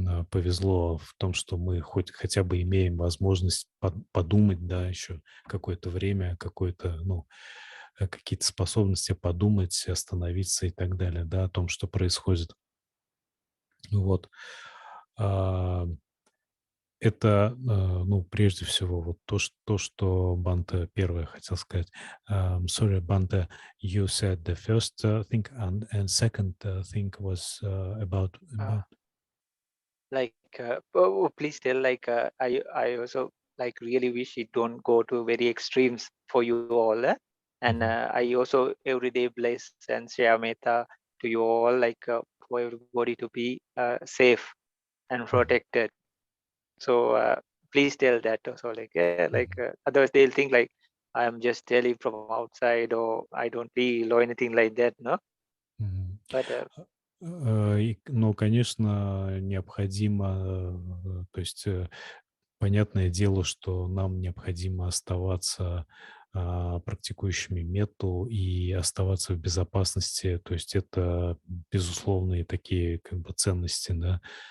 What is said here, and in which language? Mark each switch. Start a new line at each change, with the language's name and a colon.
Russian: повезло в том, что мы хотя бы имеем возможность подумать, да, еще какое-то время, какие-то способности подумать, остановиться и так далее, да, о том, что происходит. Вот. А, Это, прежде всего, вот то, что Банта первое хотел сказать.
English: Sorry, Bante, you said the first thing, and second thing was about. Like, please tell, like, I also like really wish it don't go to very extremes for you all. And Mhm, I also every day bless and share metta to you all, like, for everybody to be safe and mhm, protected. So please tell that also, like, yeah, like, mhm, otherwise they'll think like I'm just telling from outside, or I don't feel, or anything like that, no. мгм. But
Russian: Конечно, необходимо, то есть понятное дело, что нам необходимо оставаться практикующими метту и оставаться в безопасности. То есть это безусловные такие как бы ценности, да.